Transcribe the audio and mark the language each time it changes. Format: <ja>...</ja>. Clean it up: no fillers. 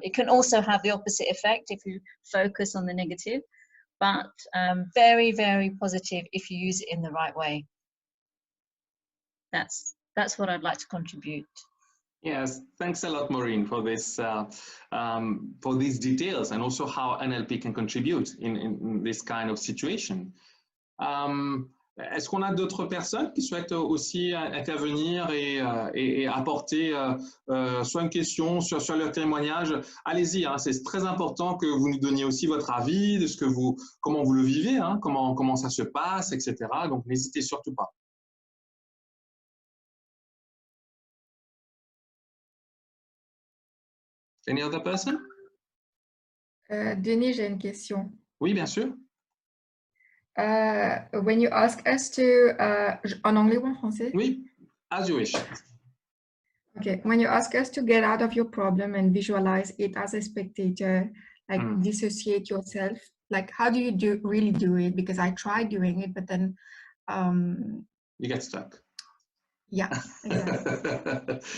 <en>It can also have the opposite effect if you focus on the negative, but very, very positive if you use it in the right way. That's what I'd like to contribute. Yes, thanks a lot, Maureen, for this, for these details, and also how NLP can contribute in this kind of situation.</en> <fr>Est-ce qu'on a d'autres personnes qui souhaitent aussi intervenir et apporter soit une question, soit leur témoignage? Allez-y, hein, c'est très important que vous nous donniez aussi votre avis, de ce que comment vous le vivez, hein, comment ça se passe, etc. Donc, n'hésitez surtout pas.</fr> <en>Any other person?</en> <fr>Denis, j'ai une question. Oui, bien sûr.</fr> <en>When you ask us to, en anglais ou en français? Oui, as you wish. Okay, when you ask us to get out of your problem and visualize it as a spectator, like dissociate yourself, like how do you really do it? Because I tried doing it, but then you get stuck. Yeah, exactly.</en>